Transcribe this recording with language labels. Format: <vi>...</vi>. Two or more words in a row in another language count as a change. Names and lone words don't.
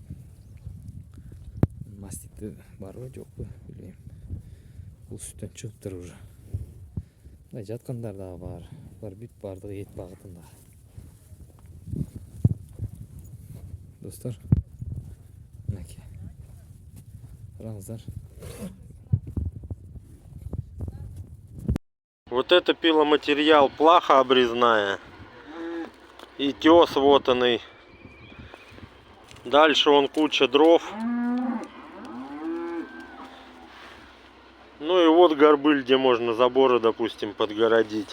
<ky>Мастити барбы, жокпу, билбейм. Бул сүттөн чыгыптыр уже. Мындай жаткандар дагы бар. Булар бүт бардыгы эт багытында. Достор, мынакей. Караңыздар.</ky> <ru>Вот это пиломатериал, плаха обрезная. И тес вот он и. Дальше вон куча дров. Ну и вот горбыль, где можно заборы, допустим, подгородить.</ru>